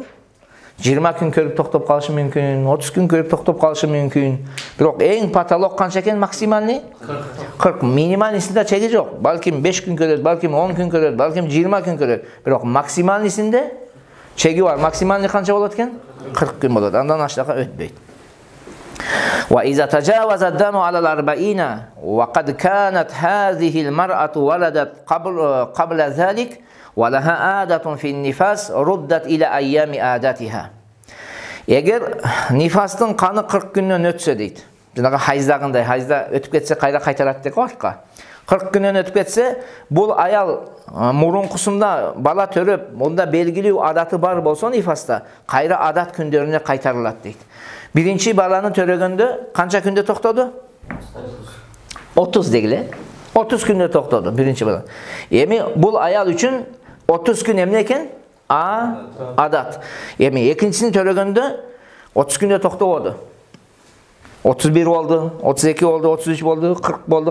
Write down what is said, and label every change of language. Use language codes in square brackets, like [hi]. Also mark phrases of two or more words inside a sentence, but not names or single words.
[ky] 20 күн көрүп токтоп калышы мүмкүн, 30 күн көрүп токтоп калышы мүмкүн. Бирок эң патолог канча экен? Максимальный 40. Минималисинде чеги жок. Балким 5 күн көрөт, балким 10 күн көрөт, балким 20 күн көрөт. Бирок максималисинде чеги бар. Максимальный канча болот экен? 40 күн болот. Андан аштака өтпөйт. [ar] وإذا تجاوز الدم على 40 وقد كانت هذه المرأة ولدت قبل ذلك ولها عادة في النفاس ردت إلى أيام عادتها. [ky] Эгер нифастын каны 40 күндөн өтсө дейт. Жанагы хайздагындай, хайзда өтүп кетсе кайра кайтарат деп атка. 40 күндөн өтүп кетсе, бул аял мурункусунда бала төрөп, монда белгилүү адаты бар болсо нифаста, кайра адат күндөрүнө кайтарылат дейт. Birinci balanı törөгөндө kança күндө токтоду? 30 дегиле. 30 күндө токтоду биринчи бала. Эми бул аял үчүн 30 күн эмне экен? Адат. Эми экинчисин төрөгөндө 30 күндө токтободу. 31 болду, 32 болду, 33 болду, 40 болду.